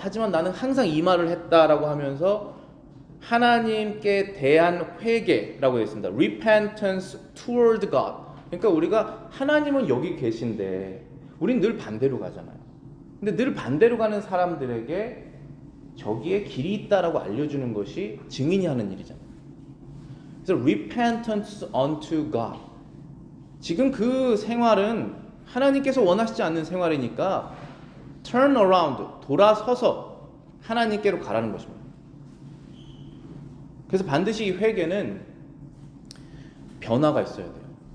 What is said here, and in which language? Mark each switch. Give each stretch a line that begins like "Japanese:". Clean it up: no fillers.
Korean: 하지만 나는 항상 이 말을 했다라고 하면서 하나님께 대한 회개라고 했습니다.
English: Repentance toward God.
Korean: 그러니까 우리가 하나님은 여기 계신데 우린 늘 반대로 가잖아요. 근데 늘 반대로 가는 사람들에게 저기에 길이 있다라고 알려주는 것이 증인이 하는 일이잖아요. 그래서
English: repentance unto God.
Korean: 지금 그 생활은 하나님께서 원하시지 않는 생활이니까
English: turn around,
Korean: 돌아서서 하나님께로 가라는 것입니다. 그래서 반드시 이 회개는 변화가 있어야 돼요.